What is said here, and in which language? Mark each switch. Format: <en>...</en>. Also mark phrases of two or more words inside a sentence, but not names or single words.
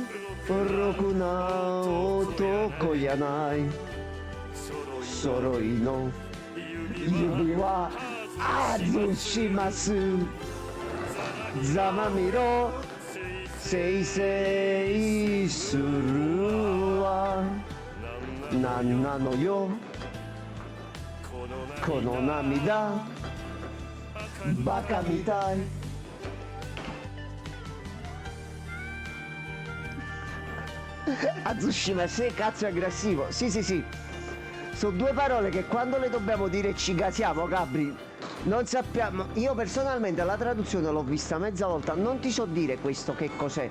<ja>ろくな男やない揃いの指は外しますざまみろせいせいするわなんなのよこの涙バカみたい</ja> <it>Atsushima, se cazzo è aggressivo. Sì, sì, sì. Sono due parole che quando le dobbiamo dire ci gasiamo, Gabri. Non sappiamo. Io personalmente la traduzione l'ho vista mezza volta. Non ti so dire questo che cos'è.</it>